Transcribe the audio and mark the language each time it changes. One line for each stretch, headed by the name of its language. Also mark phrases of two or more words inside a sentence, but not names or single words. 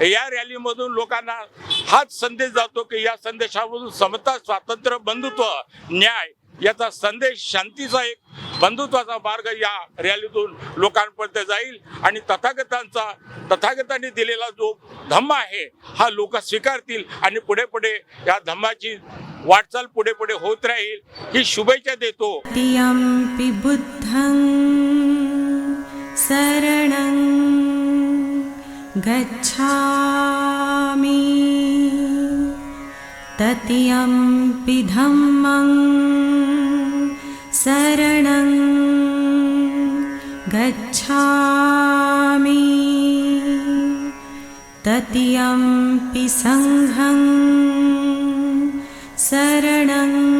Marathi: या रॅलीमधून लोकांना हाच संदेश जातो की या संदेशामधून समता, स्वातंत्र्य, बंधुत्व, न्याय याचा संदेश, शांतीचा एक बंधुत्वाचा मार्ग या रॅलीतून लोकांपर्यंत जाईल. आणि तथागतांनी दिलेला जो धम्म आहे हा लोक स्वीकारतील आणि पुढे पुढे या धम्माची वाटचाल पुढे पुढे होत राहील ही शुभेच्छा देतो.
Pali: तृतीयम्पि बुद्धं शरणं गच्छामि तृतीयम्पि धम्मं शरणं गच्छामि तृतीयम्पि संघं शरणं